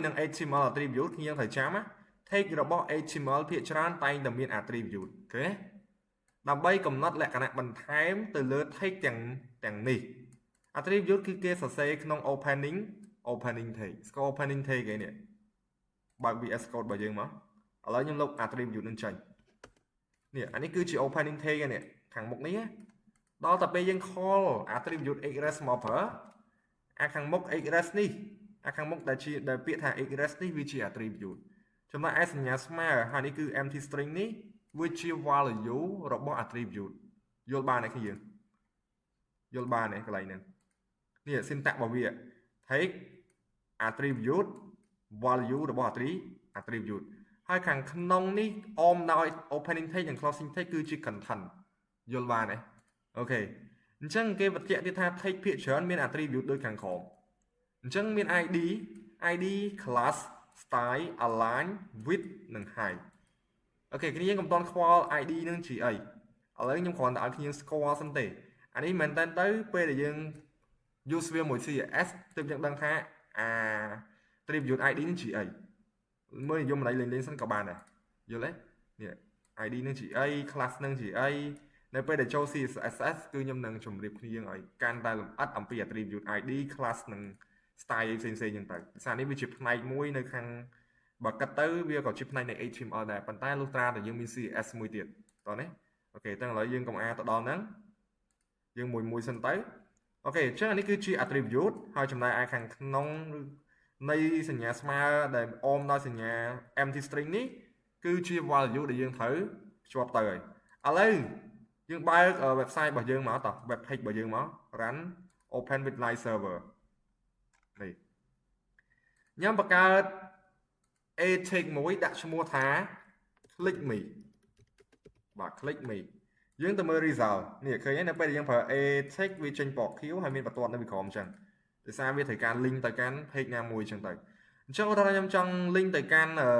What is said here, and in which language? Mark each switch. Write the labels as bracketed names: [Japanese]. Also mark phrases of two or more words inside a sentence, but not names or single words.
[Khmer] នឹង [English] HTML attribute [Khmer] ខ្ញុំត្រូវចាំណា tag របស់ HTML ភាគច្រើនតែងតែមាន attribute អូខេដើម្បីកំណត់លក្ខណៈបន្ថែមទៅលើ tag ទាំងនេះ attribute គឺគេសរសេរក្នុង [English] opening tag [Khmer] ស្គាល់ [English] opening tag [Khmer] គេនេះបើក VS Code របស់យើងមក ឥឡូវខ្ញុំលុប attribute នឹងចេញនេះអានេះគឺជា [English] opening tag [Khmer] នេះខាងមុខនេះដល់តែពេលយើង [English] call attribute egress [Khmer] មកប្រើអាខាង មុខ egress នេះអាខាងមុខដែលពាក្យថា egress នេះវាជា attribute ចំណែកឯសញ្ញាស្មើហើយនេះគឺ empty string នេះវាជា value របស់ attribute យល់បានទេគ្នាយល់បានទេកន្លែងហ្នឹងនេះ syntax របស់វា [English] take attribute value [Khmer] របស់ attribute ហើយខាងក្នុងនេះអមដោយ [English] opening tag [Khmer] និង [English] closing tag [Khmer] គឺជា content យល់បានទេអូខេអញ្ចឹងគេបញ្ជាក់ទៀតថា tag ភាគច្រើនមាន attribute ដូចខាងក្រោមអញ្ចឹងមាន [English] ID class style align width [Khmer] និង height អូខេគ្នាយើងកុំតន់ខ្វល់ ID នឹងជាអីឥឡូវខ្ញុំគ្រាន់តែឲ្យគ្នាស្គាល់សិនទេអានេះមែនតើទៅពេលដែលយើង use វាមួយ CSS ទើបយើងដឹងថា [English] attribute ID [Khmer] នឹងជាអីមើលនិយមន័យលេងសិនក៏បានដែរយល់ទេនេះ ID នឹងជាអី class នឹងជាអីនៅពេលដែលចូល CSS គឺខ្ញុំនឹងជម្រាបគ្នាឲ្យ កាន់តែលម្អិតអំពី [English] attribute ID class [Khmer] និង style ផ្សេងៗចឹងទៅភាសានេះវាជាផ្នែកមួយនៅខាងបើកាត់ទៅវា ក៏ជាផ្នែកនៃ HTML ដែរប៉ុន្តែលុះត្រាតែយើងមាន CSS មួយទៀតតោះនេះអូខេតែឥឡូវយើងកុំអាទៅដល់ហ្នឹងយើងមួយសិនទៅអូខេអញ្ចឹងនេះគឺជា attribute ហើយចំណែកឯខាងក្នុងនៃសញ្ញាស្មើដែលអមដោយសញ្ញា [English] empty string [Khmer] នេះគឺជា value ដែលយើងត្រូវភ្ជាប់ទៅហើយឥឡូវយើងបើក website របស់យើងមកតោះ [English] web page [Khmer] របស់យើងមក [English] run open with live server [Khmer] នេះខ្ញុំបង្កើត ATag មួយដាក់ឈ្មោះថា [English] click me [Khmer] បាទ [English] click me [Khmer] យើងទៅមើល result នេះឃើញទេនៅពេលដែលយើងប្រើ ATag វាចេញពណ៌ខៀវហើយមានបន្ទាត់នៅពីក្រោមអញ្ចឹងដោយសារវាត្រូវការ link ទៅកាន់ page ណាមួយអញ្ចឹងទៅអញ្ចឹងឧទាហរណ៍ខ្ញុំចង់ link ទៅកាន់